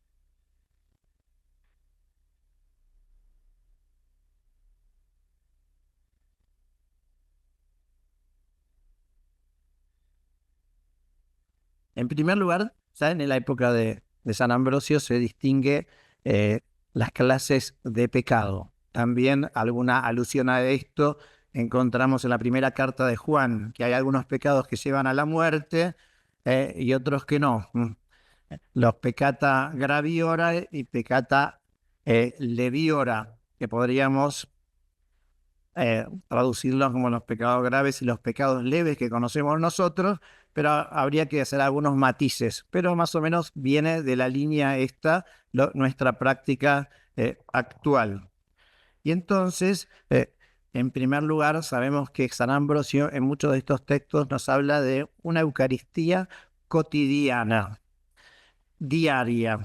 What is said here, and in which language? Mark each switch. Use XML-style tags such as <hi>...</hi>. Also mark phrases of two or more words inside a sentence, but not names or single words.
<es>En primer lugar, ya en la época de San Ambrosio se distingue las clases de pecado. También alguna alusión a esto encontramos en la primera carta de Juan, que hay algunos pecados que llevan a la muerte y otros que no. Los</es> <la>peccata graviora y peccata leviora,</la> <es>que podríamos traducirlos como los pecados graves y los pecados leves que conocemos nosotros, pero habría que hacer algunos matices, pero más o menos viene de la línea esta, nuestra práctica actual. Y entonces, en primer lugar, sabemos que San Ambrosio en muchos de estos textos nos habla de una Eucaristía cotidiana, diaria.</es>